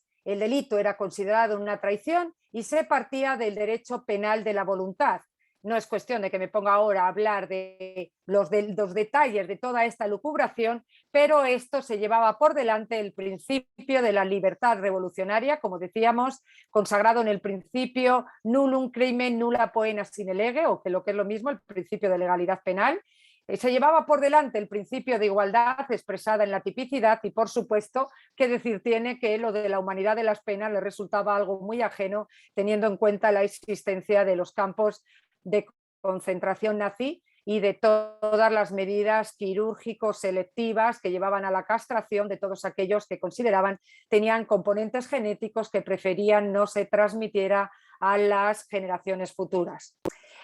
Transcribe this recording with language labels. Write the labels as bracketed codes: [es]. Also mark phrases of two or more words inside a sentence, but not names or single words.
[es] El delito era considerado una traición y se partía del derecho penal de la voluntad. No es cuestión de que me ponga ahora a hablar de los detalles de toda esta lucubración, pero esto se llevaba por delante el principio de la libertad revolucionaria, como decíamos, consagrado en el principio [la] nullum crimen nulla poena sine lege, [es] o que lo que es lo mismo, el principio de legalidad penal. Se llevaba por delante el principio de igualdad expresada en la tipicidad y, por supuesto, qué decir tiene que lo de la humanidad de las penas le resultaba algo muy ajeno, teniendo en cuenta la existencia de los campos de concentración nazi y de todas las medidas quirúrgicos selectivas que llevaban a la castración de todos aquellos que consideraban tenían componentes genéticos que preferían no se transmitiera a las generaciones futuras.